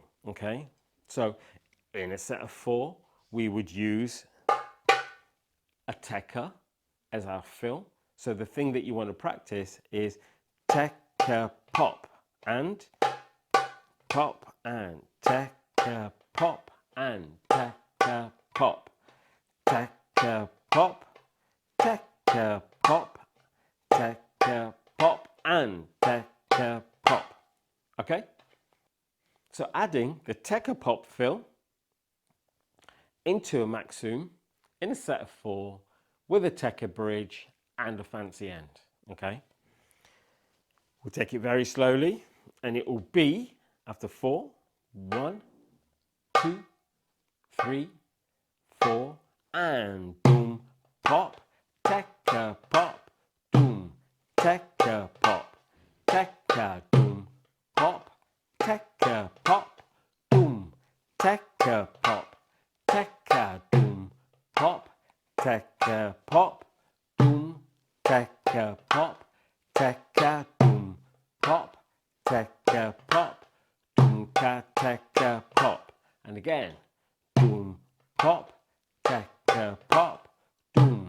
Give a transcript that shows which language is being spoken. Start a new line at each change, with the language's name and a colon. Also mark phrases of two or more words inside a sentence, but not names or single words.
English: Okay, so in a set of 4, we would use a tekka as our fill. So the thing that you want to practice is tekka pop and pop and tekka pop and tekka pop, tekka pop, tekka pop, tekka pop, and tekka pop. Okay? So adding the tekka pop fill into a Maxoom in a set of 4 with a tekka bridge and a fancy end. Okay? We'll take it very slowly and it will be after 4, 1, 2, 3, 4, and boom, pop, tekka pop, boom, tekka pop, tekka, boom, pop, tekka pop, boom, tekka pop, tekka, boom, pop, tekka pop, boom, tekka pop, tekka, boom, pop, tekka pop, boom, tekka pop, and again, boom, pop, tekka pop, boom,